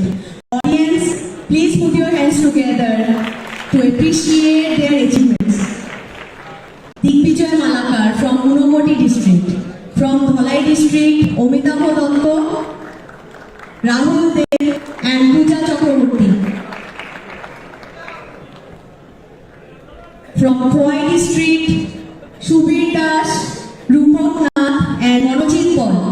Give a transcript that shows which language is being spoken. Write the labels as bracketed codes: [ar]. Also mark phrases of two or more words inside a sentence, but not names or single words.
[en] Audience, please put your hands together to appreciate their achievements. Digbijoy Malakar from Unokoti District. From Dholai District, Omitapho Dotto, Rahul Dev and Pooja Chakraborty. From Khowai District, Shubir Das, Rupak Nath and Manojit Paul.